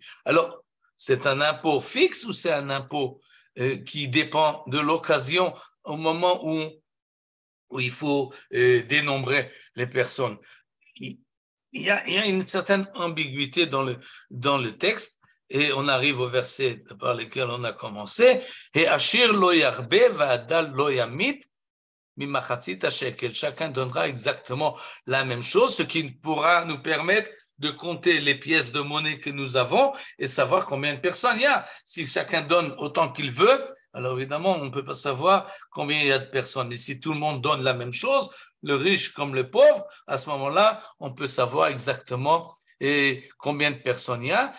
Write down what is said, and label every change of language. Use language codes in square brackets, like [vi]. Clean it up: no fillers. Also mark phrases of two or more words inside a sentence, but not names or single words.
[fr] Alors, c'est un impôt fixe ou c'est un impôt qui dépend de l'occasion au moment où il faut dénombrer les personnes? Il y a une certaine ambiguïté dans le texte et on arrive au verset par lequel on a commencé. [he] והעשיר לא ירבה והדל לא ימעיט ממחצית השקל. [fr] Chacun donnera exactement la même chose, ce qui pourra nous permettre de compter les pièces de monnaie que nous avons et savoir combien de personnes il y a. Si chacun donne autant qu'il veut, alors évidemment, on ne peut pas savoir combien il y a de personnes. Mais si tout le monde donne la même chose, le riche comme le pauvre, à ce moment-là, on peut savoir exactement combien de personnes il y a.